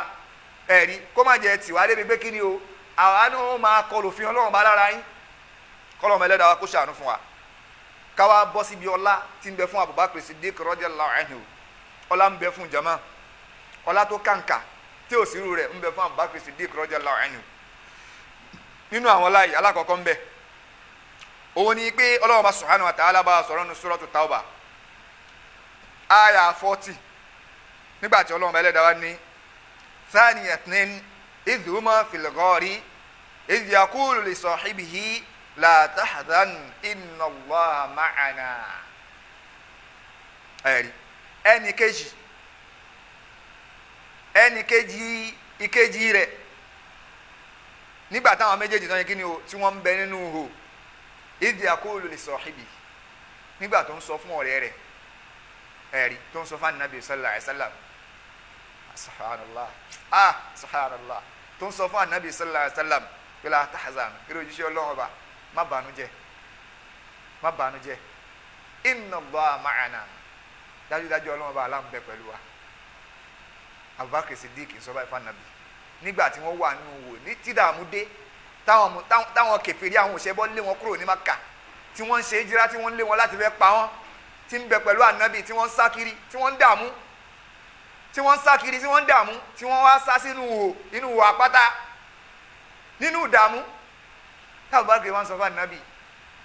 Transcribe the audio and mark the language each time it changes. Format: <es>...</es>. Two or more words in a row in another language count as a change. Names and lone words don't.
<yo>ẹ̀rí kó má jẹ́ tiwa débi pé kí ni o àwa náà máa kọlù fi Ọlọ́run bá lára yín kọ́lọ́mù ẹlẹ́dàá wa kó ṣàánú fún wa káwa bọ́ síbi ọlá tí ń bẹ fún Abubakar Siddiq</yo> <ar>رضي الله عنه</ar> <yo>ọlá ń bẹ fún jama ọlá tó kàǹkà tí ò sírú rẹ̀ ń bẹ fún Abubakar Siddiq</yo> <ar>رضي الله عنه</ar> <yo>nínú àwọn ọlá yìí alákọ̀ọ́kọ́ ń bẹ òun ni pé Ọlọ́run bá</yo> <ar>سبحانه وتعالى</ar> <yo>bá sọ̀rọ̀ ní suratu Tawbah aya 40 nígbà tí Ọlọ́run bá ẹlẹ́dàá wá ní</yo> <ar>ثاني اثنين إذ هما في الغار إذ يقول لصاحبه لا تحزن إن الله معنا</ar> <yo>ẹ̀rí ẹnì kejì ìkejì rẹ̀ nígbà táwọn méjèèjì tán yẹ kí ni o tí wọ́n ń bẹ nínú ihò</yo> <ar>إذ يقول لصاحبي</ar> <yo>nígbà tó ń sọ fún ọ̀rẹ́ rẹ̀ ẹ̀rí tó ń sọ fún Ànábì</yo> <ar>صلى الله عليه وسلم سبحان الله سبحان الله</ar> <yo>tó ń sọ fún Ànábì</yo> <ar>صلى الله عليه</ar> <yo>wasallam pé</yo> <ar>لا تحزن</ar> <yo>eré òjíṣẹ́ Ọlọ́run ọba má bànújẹ́</yo> <ar>إن الله معنا</ar> <yo>dájúdájú Ọlọ́run ọba aláǹ bẹ pẹ̀lú wa Abubakar Siddiq sọ báyìí fún Ànábì nígbà tí wọ́n wà nínú wò ní tí dààmú dé táwọn kèfèrí àwọn òṣèbọ lé wọn kúrò ní Mákà tí wọ́n ń ṣe híjírà tí wọ́n lé wọn láti fẹ́ pa wọ́n tí ń bẹ pẹ̀lú Ànábì tí wọ́n ń sá kiri tí wọ́n ń dààmú tí wọ́n ń sá kiri tí wọ́n ń dààmú tí wọ́n wá sá sínú wò àpáta nínú ìdààmú Abubakar wọn sọ fún Ànábì</yo>